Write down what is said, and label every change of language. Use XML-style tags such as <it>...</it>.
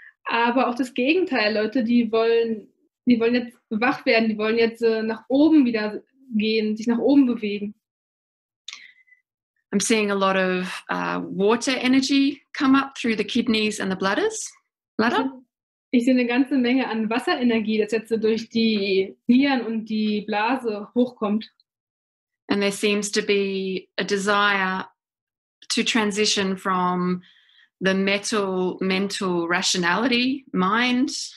<de>Aber auch das Gegenteil, Leute, die wollen jetzt wach werden, die wollen jetzt nach oben wieder gehen, sich nach oben bewegen.</de> <en>I'm seeing a lot of water energy come up through the kidneys and the bladder.</en> <de>Ich sehe eine ganze Menge an Wasserenergie, das jetzt so durch die Nieren und die Blase hochkommt.</de> <en>And there seems to be a desire to transition from the mental rationality, mind.</en>